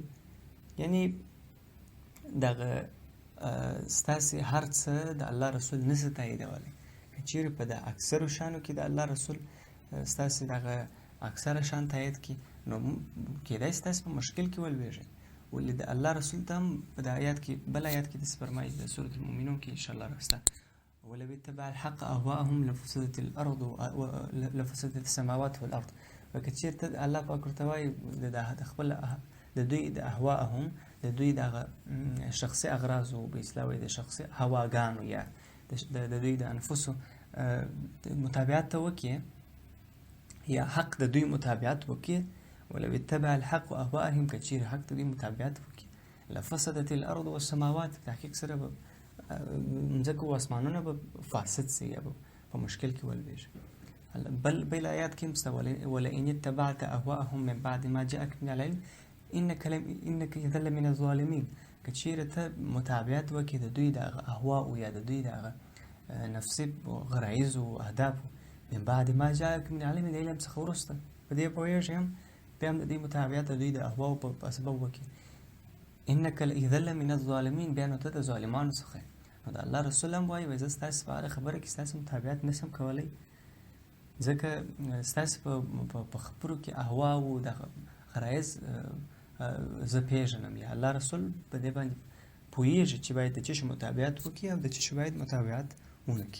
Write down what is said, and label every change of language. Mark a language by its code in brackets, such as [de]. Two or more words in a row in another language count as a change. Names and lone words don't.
[ps] یعنی دغه ستاسې هر څه د الله رسول نشي تاییدولی. که چیرې په د اکثرو شانو کې د الله رسول ستاسې دغه اکثره شان تایید کړي، نو کیدای شي تاسو په مشکل کې ولویږئ. ولې د الله رسول ته هم په د آیات کې، بل آیات کې داسې فرمایي، د سورة المؤمنون کې انشاءالله راسته، [ar] ولو اتبع الحق اهواءهم لفسدت الارض لفسدت السماوات والارض. [ps] که چیرته الله پاک ورته وایي د خپل د دوی د اهواءهم، د دوی د شخصي اغراضو، به اصطلاح وایي د شخصي هواګانو، یا د دوی د انفسو متابعت ته وکړي، یا حق د دوی متابعت وکړي. [ar] ولو اتبع الحق اهواءهم، [ps] که چیرې حق د دوی متابعت وکړي، [ar] لفسدت الارض والسماوات، [ps] تحقیق سره به مځکه او اسمانونه به فاسد سي، یا به په مشکل کې ولویږي. بل آیات کې هم شته، [ar] ولئن اتبعت اهواءهم من بعد ما جاءك من العلم انك اذا لمن الظالمين. [ps] که چیرې ته متابعت وکړي د دوی د اهواء، یا د دوی د نفسي غرایز او اهداف، [ar] من بعد ما جاءك من العلم، [ps] د علم څخه وروسته په دې پوهېږې هم، بیا هم د دې متابعت د دوی د اهواء په سبب وکړي، [ar] انک اذا لمن الظالمین، [ps] بیا نو ته د ظالمانو څخه. نو د الله رسول هم وایي، زه ستاسې په هره خبره کې ستاسې متابعت نشم کولی، ځکه ستاسې په خبرو کې اهوا او د غرایز زه پېژنم، یا الله رسول په دې باندې پوهېږي چې باید د چه شي متابعت وکړي او د چه شي باید متابعت ونه کړي.